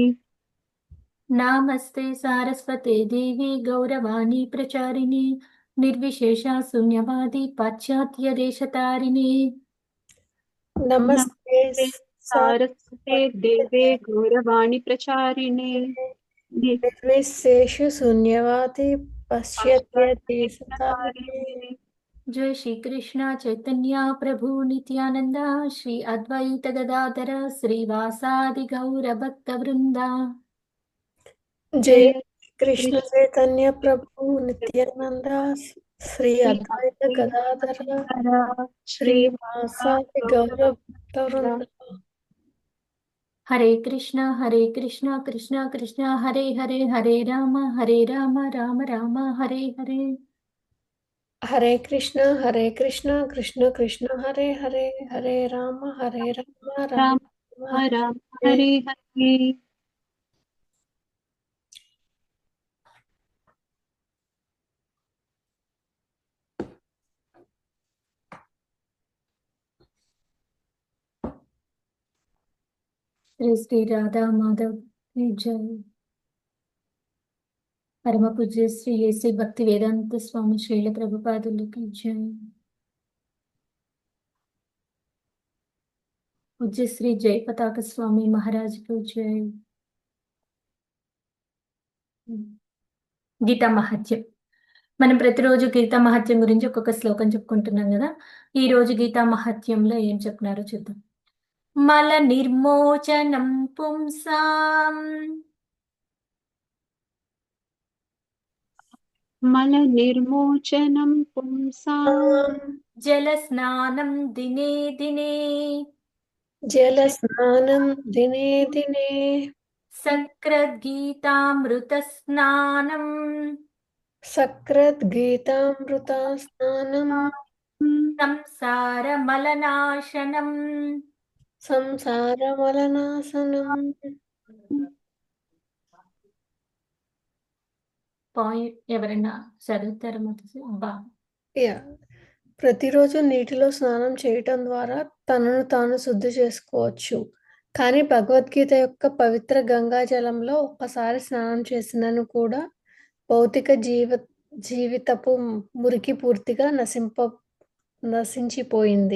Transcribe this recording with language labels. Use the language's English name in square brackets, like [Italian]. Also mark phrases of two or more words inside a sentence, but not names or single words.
[Sanskrit] నామస్తే సారస్వతే దేవి గౌరవాణి ప్రచారిణి నిర్విశేష శూన్యవాది పాశ్చాత్య దేశతారిణి. నమస్తే నమస్తే సారస్వతే దేవే గౌరవాణి ప్రచారిణే నిర్విశేష శూన్యవాది పశ్యత్య దేశతారిణే. దేశతారిణే. जय श्री कृष्ण चैतन्य प्रभु नित्यानंदा श्री अद्वैत गदाधर श्रीवासादि गौर भक्त वृंदा. जय जय कृष्ण कृष्ण चैतन्य प्रभु नित्यानंद श्री श्री अद्वैत गदाधर श्रीवासादि श्रीवासादि गौर गौर भक्त. भक्तवृंद. हरे कृष्ण कृष्ण कृष्ण हरे हरे हरे राम राम राम हरे हरे. हरे कृष्ण कृष्ण कृष्ण हरे हरे हरे राम राम राम राम राम हरे. हरे हरे. [Hindi] श्री श्री राधा माधव की जय. [Telugu] పరమ పూజ్య శ్రీ ఏసీ భక్తి వేదాంత స్వామి శ్రీల ప్రభుపాదులకి జై. పూజ్య శ్రీ జయ పతాక స్వామి మహారాజుకు జై. గీతా మహత్యం. మనం ప్రతిరోజు గీతా మహత్యం గురించి ఒక్కొక్క శ్లోకం చెప్పుకుంటున్నాం కదా. ఈ రోజు గీతా మహత్యంలో ఏం చెప్తున్నారో చూద్దాం. [Sanskrit] మల నిర్మోచనం పుంసాం మల నిర్మోచనం పుంసాం జల స్నానం దినే దినే जल स्नानं दिने दिने సక్రద్గీతామృత స్నానం सकृत् गीतामृता स्नानं సంసార మలనాశనం. संसारमलनाशनं. [Telugu] పాయింట్ ఎవరైనా చదువుతారా మాతాజీ? బా యా ప్రతిరోజు నీటిలో స్నానం చేయటం ద్వారా తనను తాను శుద్ధి చేసుకోవచ్చు. కానీ భగవద్గీత యొక్క పవిత్ర గంగా జలంలో ఒక్కసారి స్నానం చేసినను కూడా భౌతిక జీవితపు మురికి పూర్తిగా నశించిపోయింది.